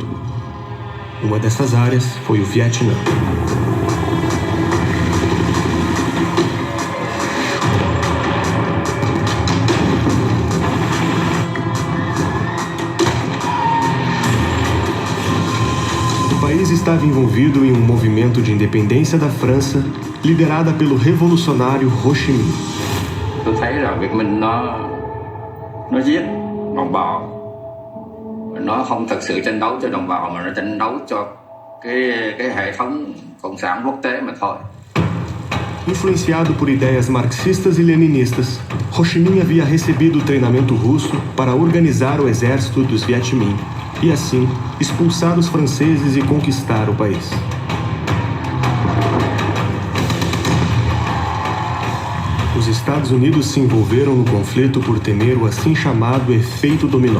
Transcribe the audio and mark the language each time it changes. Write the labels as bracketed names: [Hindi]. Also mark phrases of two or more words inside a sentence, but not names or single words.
[Portuguese] Uma dessas áreas foi o Vietnã. O país estava envolvido em um movimento de independência da França, liderada pelo revolucionário Ho Chi Minh. [Vietnamese] Tôi thấy là Việt Minh nó giết đồng bào, nó không thực sự tranh đấu cho đồng bào mà nó tranh đấu cho cái hệ thống cộng sản quốc tế mà thôi. [Portuguese] Influenciado por ideias marxistas e leninistas, Ho Chi Minh havia recebido treinamento russo para organizar o exército dos Viet Minh e, assim, expulsar os franceses e conquistar o país. Os Estados Unidos se envolveram no conflito por temer o assim chamado efeito dominó.